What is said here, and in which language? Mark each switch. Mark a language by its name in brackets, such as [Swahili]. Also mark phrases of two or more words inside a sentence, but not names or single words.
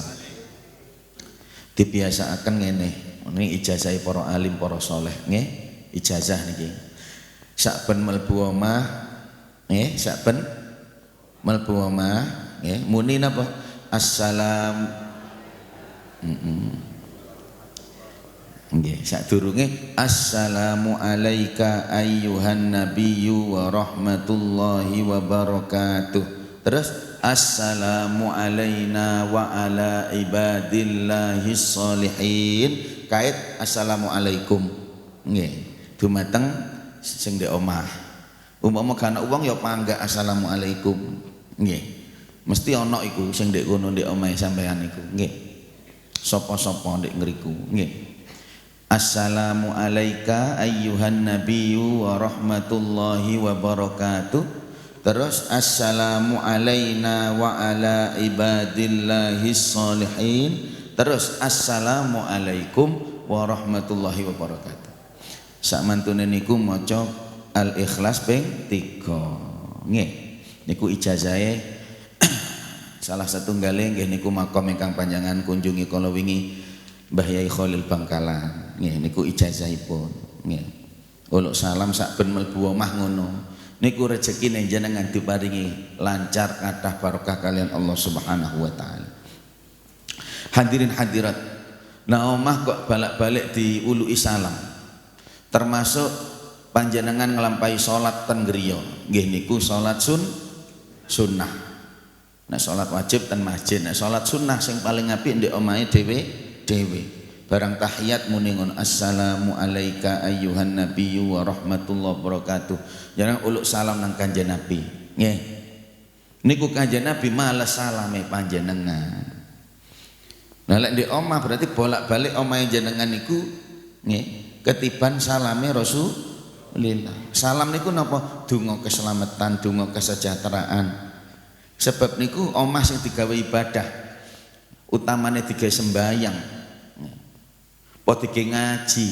[Javanese] Dibiasaaken ngene, ini ijazah para alim, para soleh, nggih, ijazah niki. Sakben mlebu omah, nggih, sakben mlebu omah, nggih, muni napa? Assalam. Nggih, sadurunge [Arabic] السلام عليك أيها النبي ورحمة الله وبركاته. Terus السلام علينا وعلى عباد الله الصالحين. [Javanese] Kait assalamualaikum, nggih, dumateng sing ndek omah. Umpama kana wong ya panggah assalamualaikum, nggih. Mesti ana iku sing ndek kono ndek omahe sampean iku, nggih. Sapa-sapa ndek ngriku, nggih. [Arabic] السلام عليك أيها النبي ورحمة الله وبركاته. Terus السلام علينا وعلى عباد الله الصالحين. Terus السلام عليكم ورحمة الله وبركاته. [Javanese] Sak mantune niku maca Al-Ikhlas ping 3. Nggih, niku ijazahe salah satunggale nggih niku makom ingkang panjenengan kunjungi kala wingi Mbah Yai Khalil Bangkalan. Nggih niku ijazahipun. Nggih. Uluk salam sak ben mlebu omah ngono. Niku rezekine jenengan diparingi lancar, kathah barokah kalian Allah [Arabic] سبحانه وتعالى. [Javanese] Hadirin hadirat, nah omah kok balik-balik diului salam. Termasuk panjenengan nglampahi salat ten griya. Nggih niku salat sunnah. Nah salat wajib ten masjid, nah salat sunnah sing paling apik ndek omahe dhewe. Barang tahiyat muni ngono, [Arabic] السلام عليك أيها النبي ورحمة الله وبركاته. [Javanese] Jangan uluk salam nang Kanjeng Nabi. Nggih. Niku Kanjeng Nabi males salame panjenengan. Nah lek ndek omah berarti bolak-balik omahe jenengan niku nggih ketiban salame Rasulullah. Salam niku napa? Donga keselamatan, donga kesejahteraan. Sebab niku omah sing digawe ibadah, utamane digawe sembahyang, potige ngaji.